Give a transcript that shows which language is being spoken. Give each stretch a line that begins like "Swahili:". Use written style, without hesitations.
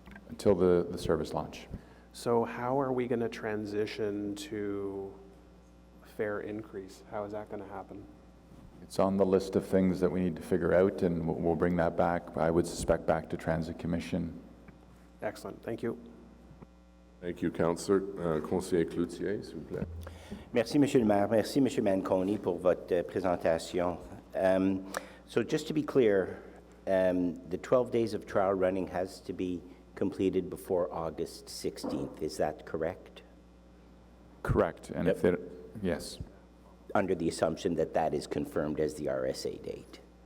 English: Until the service launch. So how are we going to transition to fare increase? How is that going to happen? It's on the list of things that we need to figure out, and we'll bring that back, I would suspect, back to Transit Commission. Excellent, thank you. Thank you, Councillor.
French: Conseiller Cloutier, s'il vous plaît. Merci, Monsieur le maire. Merci, Monsieur Manconi, pour votre présentation.
English: So just to be clear, the 12 days of trial running has to be completed before August 16th. Is that correct? Correct. And if it, yes. Under the assumption that that is confirmed as the RSA date.